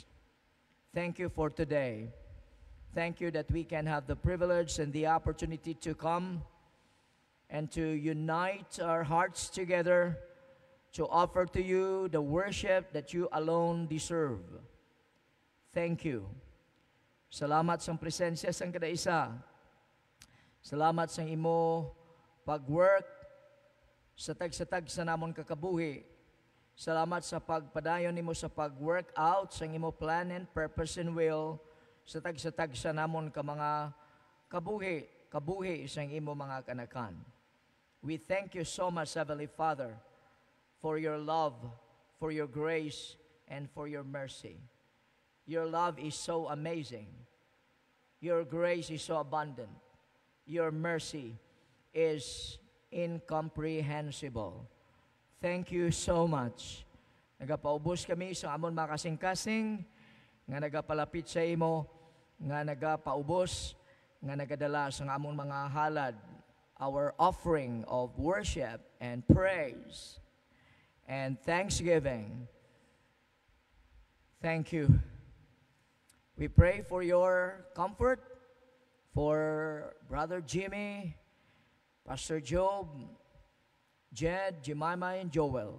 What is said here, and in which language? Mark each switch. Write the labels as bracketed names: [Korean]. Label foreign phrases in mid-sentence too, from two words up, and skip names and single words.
[English] Thank you for today. Thank you that we can have the privilege and the opportunity to come and to unite our hearts together to offer to you the worship that you alone deserve. Thank you. [Hiligaynon] Salamat sa presensya sang kadaisa. Salamat sa imo pag-work sa tag-satag sa namon kakabuhi. Salamat sa pagpadayon nimo sa pag-work out sa imo [English] plan and purpose and will [Hiligaynon] sa tag-satag sa namon ka mga kabuhi sa imo mga kanakan. [English] We thank you so much, Heavenly Father, for your love, for your grace, and for your mercy. Your love is so amazing. Your grace is so abundant. Your mercy is incomprehensible. Thank you so much. [Hiligaynon] Nagapaubos kami sa amon mga kasing-kasing, nga nagapalapit sa imo, nga nagapaubos, nga nagadala sa amon mga halad, [English] our offering of worship and praise and thanksgiving. Thank you. We pray for your comfort, for Brother Jimmy, Pastor Job, Jed, Jemima, and Joel.